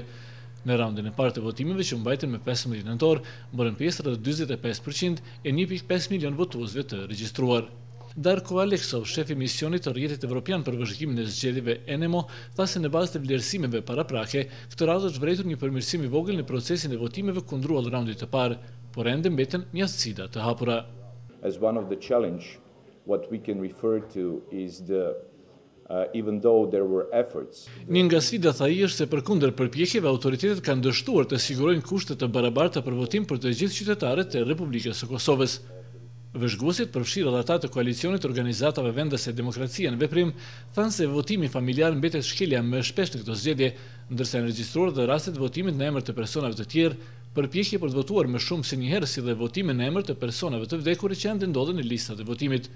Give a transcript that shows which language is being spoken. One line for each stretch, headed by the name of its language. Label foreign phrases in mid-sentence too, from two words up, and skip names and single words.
Albanian: Në raundin e parë të votimeve që mbajtën me 15 nëntor, morën pjesë rreth 45% e 1.5 milion votuesve të regjistruar. Darko Aleksov, shefi i misionit të Rrjetit Evropian për vëzhgimin e zgjedhjeve ENEMO, tha se në bazë të vlerësimeve paraprake, këtë radhë është vërejtur një përmirësim i vogël në procesin e votimeve kundruar raundit të parë, por ende mbeten mjastësida të hapura.
English: As one of the challenge, what we can refer to is the even though there were efforts.
Albanian: Një nga sfidat ai është se përkundër përpjekjeve autoritetet kanë dështuar të sigurojnë kushte të barabarta për votim për të gjithë qytetarët e Republikës së Kosovës. Vëzhguesit, përfshirë edhe ata të koalicionit të organizatave vendase Demokracia në Veprim, thanë se votimi familjar mbetet shkelja më shpesh në këtë zgjedhje, ndërsa janë regjistruar dhe raste të votimit në emër të personave të tjerë, përpjekje për të votuar më shumë se një herë si dhe votime në emër të personave të vdekur që ende ndodhen në listat e votimit.